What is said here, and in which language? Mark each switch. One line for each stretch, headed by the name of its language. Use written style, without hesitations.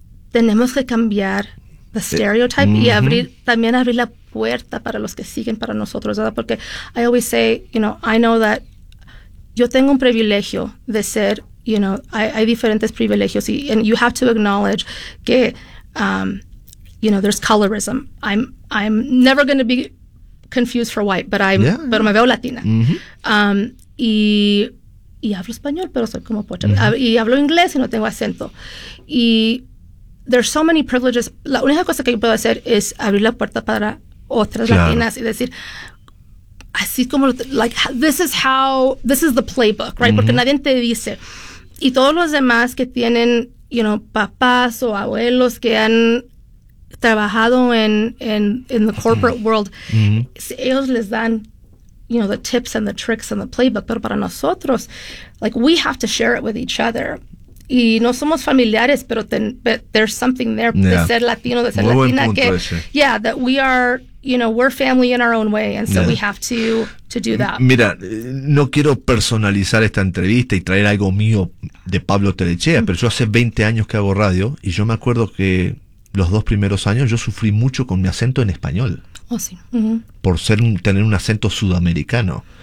Spanish: tenemos que cambiar
English: the stereotype
Spanish: y abrir la puerta para los que siguen para nosotros, ¿verdad?
English: Porque I always say, you know, I know that
Spanish: yo tengo un privilegio de ser,
English: you know,
Spanish: hay diferentes privilegios,
English: and you have to acknowledge que, you know, there's colorism. I'm never going to be confused for white, but
Spanish: me veo latina. Mm-hmm. Y hablo español, pero soy como pocha. Mm-hmm. Y hablo inglés y no tengo acento.
English: Y there's so many privileges.
Spanish: La única cosa que yo puedo hacer es abrir la puerta para otras latinas y decir, así como, like,
English: this is the playbook, right?
Spanish: Mm-hmm. Porque nadie te dice. Y todos los demás que tienen, you know, papás o abuelos que han trabajado en
English: the corporate world,
Spanish: mm-hmm. ellos les dan,
English: you know, the tips and the tricks and the playbook.
Spanish: Pero para nosotros,
English: like, we have to share it with each other.
Spanish: Y no somos familiares, pero
English: but there's something there, yeah.
Spanish: de ser latino, de ser muy latina, que,
English: yeah, that we are, you know, we're family in our own way, and so yeah. we have to do that.
Spanish: Mira, no quiero personalizar esta entrevista y traer algo mío de Pablo Telechea, mm-hmm. pero yo hace 20 años que hago radio, y yo me acuerdo que los dos primeros años yo sufrí mucho con mi acento en español. Oh, sí. Uh-huh. Por ser tener un acento sudamericano.